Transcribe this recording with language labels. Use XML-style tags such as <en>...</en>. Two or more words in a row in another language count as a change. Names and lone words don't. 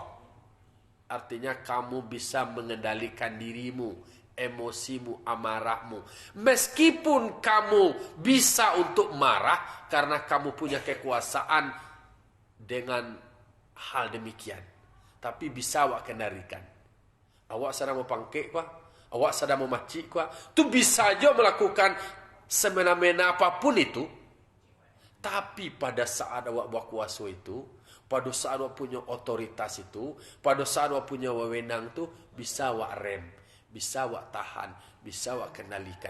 <id>Artinya kamu bisa mengendalikan dirimu, emosimu, amarahmu. Meskipun kamu bisa untuk marah karena kamu punya kekuasaan dengan hal demikian. Tapi bisa awak kendalikan.</id> <min>Awak sedang mau pangkek kah? Awak sedang mau macik kah?</min> <id>Tu bisa aja melakukan semena-mena apapun itu. Tapi pada saat awak berkuasa itu, pada saat awak punya otoritas itu, pada saat awak punya wewenang itu, bisa awak rem, bisa awak tahan, bisa awak kendalikan.</id>